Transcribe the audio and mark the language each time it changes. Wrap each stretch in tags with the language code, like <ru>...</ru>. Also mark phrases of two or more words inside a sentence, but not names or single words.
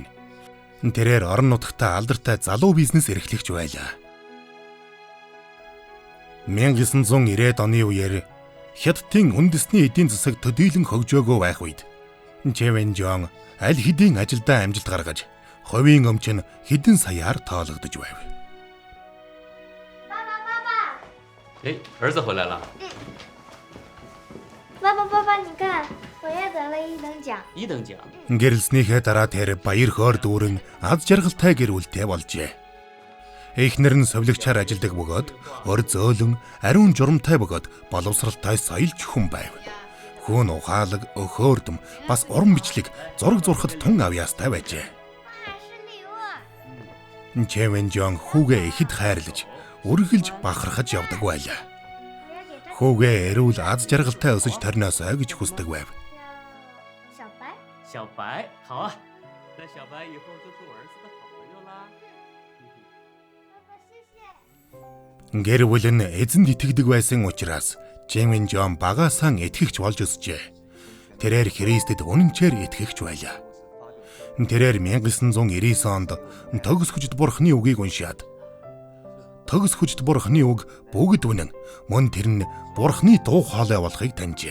<mn>Тэрээр орон нутагтаа алдартай залуу бизнес эрхлэгч байлаа. 1990-ад оны үеэр Хятадын үндэсний эдийн засаг төдийлөн хөгжөөгөө байх үед Чэвэн-жон аль хэдийн ажилдаа амжилт гаргаж хувийн өмч нь хэдэн саяар тоологдож байв.</mn> <zh>儿子回来了。爸爸，你看，我也得了1等奖。 1等奖。</zh> <mn>Гэрэлснийхээ дараа тэр баяр хөөр дүүрэн аз жаргалтай гэр бүлтэй болжээ. Эхнэр нь совлогчаар ажилладаг бөгөөд өр зөөлөн, ариун журамтай бөгөөд боловсралтай соёлч хүн байв. Хүүн ухаалаг, өхөөрдөм, бас уран бичлэг, зураг зурхад тун авьяастай байжээ. Чэвэн-жон хүүгээ ихэд хайрлаж, үргэлж бахархаж явдаг байлаа. Хүүгээ эрүүл аз жаргалтай өсөж торноосоо гэж хүсдэг байв.</mn> <zh>小白，好啊，那小白以后就是我儿子的好朋友啦。</zh> <mn>Гэр бүл нь эзэнд итгэдэг байсан учраас Чэвэн-жон багаасаа итгэгч болж өсжээ. Тэрээр Христэд үнэнчээр итгэгч байлаа. Тэрээр 1999 онд Төгс хүчит бурхны үгийг уншаад Төгс хүчит бурхны үг бүгд үнэн, мөн тэр нь бурхны дуу хоолой болохыг таньжээ.</mn>